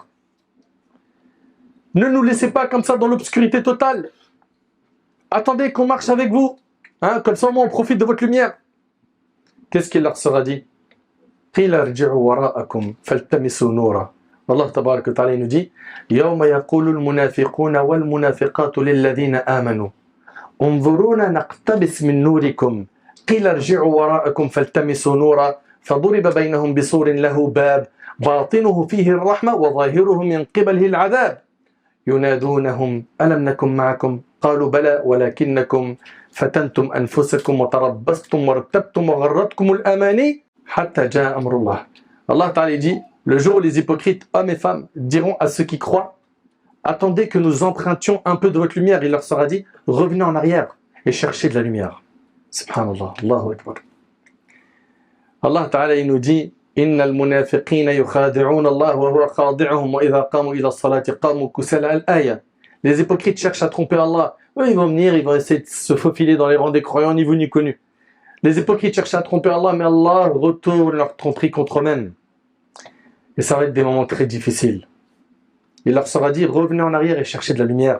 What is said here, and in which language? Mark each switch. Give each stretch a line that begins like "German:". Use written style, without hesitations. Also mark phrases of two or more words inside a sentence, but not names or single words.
French: Ne nous laissez pas comme ça dans l'obscurité totale. Attendez qu'on marche avec vous. Comme ça, on profite de votre lumière. Qu'est-ce qu'il leur sera dit?
Arabic: الله تبارك وتعالى
French: nous dit:
Arabic: يوم يقول المنافقون والمنافقات للذين آمنوا انظرونا نقتبس من نوركم قيل ارجعوا وراءكم فالتمسوا نورا فضرب بينهم بسور له باب باطنه فيه الرحمة وظاهره من قبله العذاب ينادونهم ألم نكن معكم قالوا بلى ولكنكم فتنتم أنفسكم وتربصتم وارتبتم وغرتكم الأماني حتى جاء أمر الله. الله تعالى
French: dit: le jour où les hypocrites, hommes et femmes, diront à ceux qui croient: attendez que nous empruntions un peu de votre lumière. Il leur sera dit: revenez en arrière et cherchez de la lumière.
Arabic: سبحان الله الله أكبر. الله تعالى,
French: il nous dit:
Arabic: إن المنافقين يخادعون الله وهو خادعهم وإذا قاموا إلى الصلاة قاموا كسالى الآية.
French: Les hypocrites cherchent à tromper Allah. Eux, ils vont venir, ils vont essayer de se faufiler dans les rangs des croyants, ni vu ni connu. Les hypocrites cherchent à tromper Allah, mais Allah retourne leur tromperie contre eux-mêmes. Et ça va être des moments très difficiles. Il leur sera dit: revenez en arrière et cherchez de la lumière.